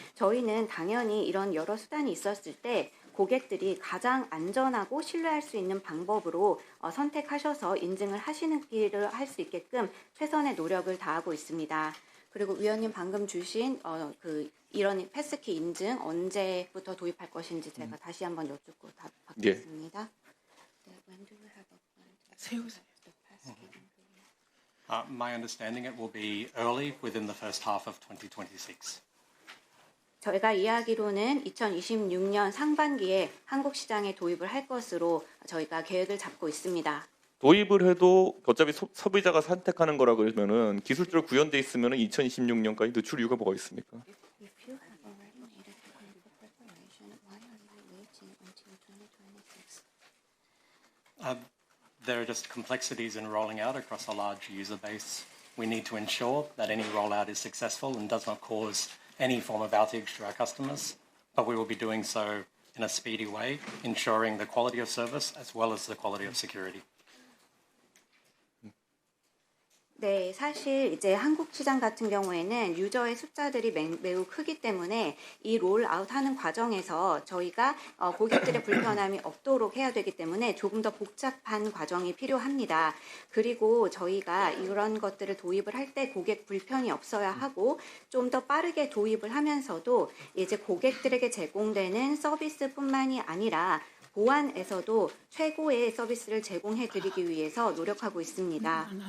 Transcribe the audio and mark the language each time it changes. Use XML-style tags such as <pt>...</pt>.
<ko>저희는 당연히 이런 여러 수단이 있었을 때 고객들이 가장 안전하고 신뢰할 수 있는 방법으로 선택하셔서 인증을 하시는 길을 할 수 있게끔 최선의 노력을 다하고 있습니다. 그리고 위원님 방금 주신 이런 패스키 인증 언제부터 도입할 것인지 제가 다시 한번 여쭙고 답하겠습니다.</ko> <en>네, when do you have a plan to</en> <ko>세우세요.</ko> <en>the passkey in Korea? My understanding it will be early within the first half of 2026.</en> <ko>저희가 이야기로는 2026년 상반기에 한국 시장에 도입을 할 것으로 저희가 계획을 잡고 있습니다. 도입을 해도 어차피 소비자가 선택하는 거라 그러면은 기술적으로 구현돼 있으면은 2026년까지 늦출 이유가 뭐가 있습니까?</ko> <en>If you have already made it for preparation, why are you waiting until 2026? There are just complexities in rolling out across a large user base. We need to ensure that any rollout is successful and does not cause any form of outage to our customers, but we will be doing so in a speedy way, ensuring the quality of service as well as the quality of security.</en> <ko>네, 사실 이제 한국 시장 같은 경우에는 유저의 숫자들이 매우 크기 때문에 이 롤아웃하는 과정에서 저희가 고객들의 불편함이 없도록 해야 되기 때문에 조금 더 복잡한 과정이 필요합니다. 그리고 저희가 이런 것들을 도입을 할 때 고객 불편이 없어야 하고 좀 더 빠르게 도입을 하면서도 이제 고객들에게 제공되는 서비스뿐만이 아니라 보안에서도 최고의 서비스를 제공해드리기 위해서 노력하고 있습니다.</ko>